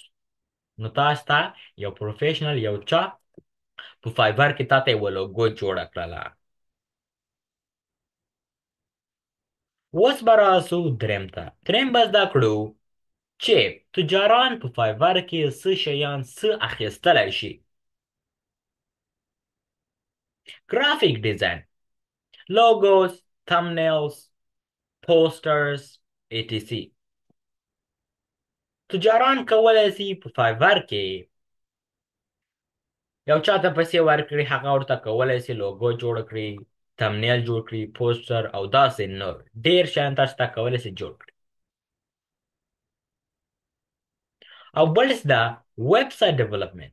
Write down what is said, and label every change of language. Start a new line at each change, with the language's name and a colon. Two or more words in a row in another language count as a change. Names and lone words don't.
Pashto: نو تاسو ته یو پروفیشنل یو چا په فایبر کې تاته یوه لوګو جوړه کړله. اوس به راسو دریم ته. دریم به زده کړو چې تجاران په فایبر کې څه شیان څه اخیستلی شي.
English: graphic design, logos, thumbnails, posters, etc.
Pashto: تجاران کولی شي په فایبر کې یو چاته پیسې ورکړي، هغه ورته کولی شي لوګو جوړ کړي، تمنیل جوړ کړي، پوسټر او داسې نور ډېر شیان تاسو ته کولی شي جوړ کړي. او بل زده
English: website development.